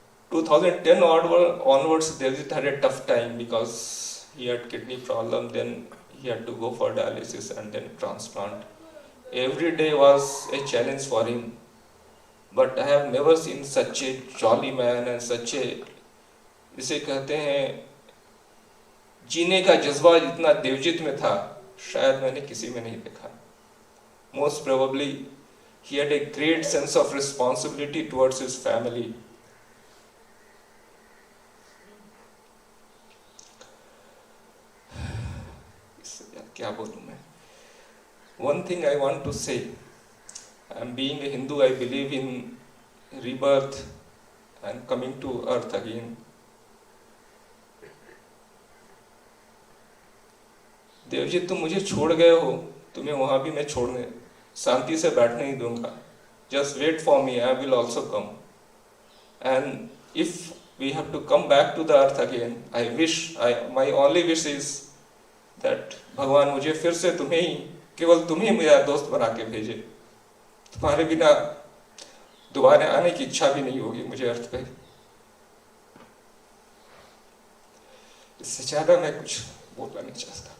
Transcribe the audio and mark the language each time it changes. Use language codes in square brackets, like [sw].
[en] In 2010 onwards, Devjit had a tough time because he had kidney problem. Then he had to go for dialysis and then transplant. Every day was a challenge for him. But I have never seen such a jolly man and such a, [hi] जिसे कहते हैं, जीने का जज्बा जितना देवजित में था, शायद मैंने किसी में नहीं देखा. [en] Most probably, he had a great sense of responsibility towards his family. [hi] क्या बोलूं मैं? [en] One thing I want to say, being a Hindu, I believe in rebirth and coming to earth again. [hi] Devajit, तुम मुझे छोड़ गए हो, तुम्हें वहां भी मैं छोड़ने शांति से बैठने नहीं दूंगा. [en] Just wait for me, I will also come. And if we have to come back to the earth again, my only wish is that [hi] भगवान मुझे फिर से केवल तुम्हें मेरा दोस्त बना के भेजे. तुम्हारे बिना दोबारा आने की इच्छा भी नहीं होगी मुझे अर्थ पे. इससे ज्यादा मैं कुछ बोलना नहीं चाहता.